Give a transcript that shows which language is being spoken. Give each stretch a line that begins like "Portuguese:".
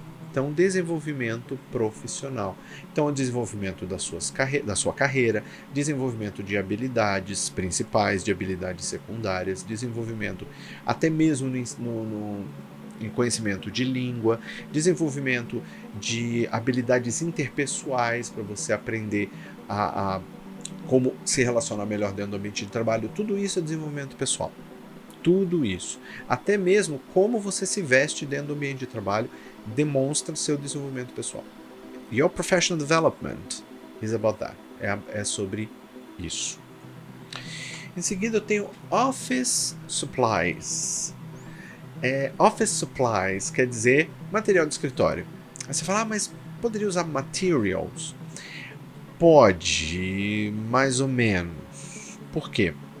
Portuguese: Então, desenvolvimento profissional. Então, o desenvolvimento da sua carreira, desenvolvimento de habilidades principais, de habilidades secundárias, desenvolvimento até mesmo em conhecimento de língua, desenvolvimento de habilidades interpessoais para você aprender a como se relacionar melhor dentro do ambiente de trabalho. Tudo isso é desenvolvimento pessoal. Tudo isso. Até mesmo como você se veste dentro do ambiente de trabalho demonstra seu desenvolvimento pessoal.
English: Your professional development is about that.
Portuguese: É sobre isso. Em seguida eu tenho office supplies. Office supplies quer dizer material de escritório. Aí você fala, mas poderia usar materials? Pode, mais ou menos. Por quê?